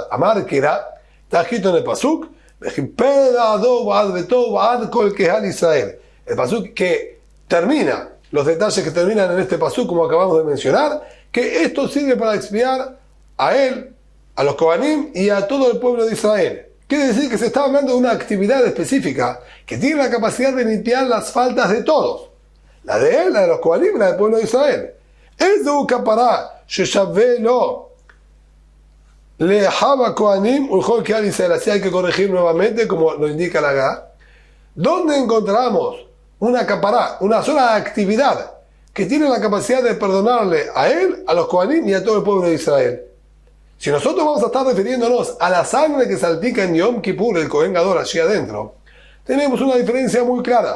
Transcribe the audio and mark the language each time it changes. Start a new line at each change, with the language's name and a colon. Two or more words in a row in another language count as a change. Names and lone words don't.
Hebrew: אמר קרא,
Spanish: está escrito en el Pasuk, el Pasuk que termina, los detalles que terminan en este Pasuk, como acabamos de mencionar, que esto sirve para expiar a él, a los Kohanim y a todo el pueblo de Israel. Quiere decir que se está hablando de una actividad específica que tiene la capacidad de limpiar las faltas de todos. La de él, la de los Kohanim, la del pueblo de Israel.
Hebrew: איזו כפרה ששוה לו להבא כהנים ולכל קהל ישראל.
Spanish: Así hay que corregir nuevamente, como lo indica la Gá. ¿Dónde encontramos una kapará, una sola actividad que tiene la capacidad de perdonarle a él, a los Kohanim y a todo el pueblo de Israel? Si nosotros vamos a estar refiriéndonos a la sangre que salpica en Yom Kippur, el
Hebrew: כהן גדול
Spanish: allí adentro, tenemos una diferencia muy clara.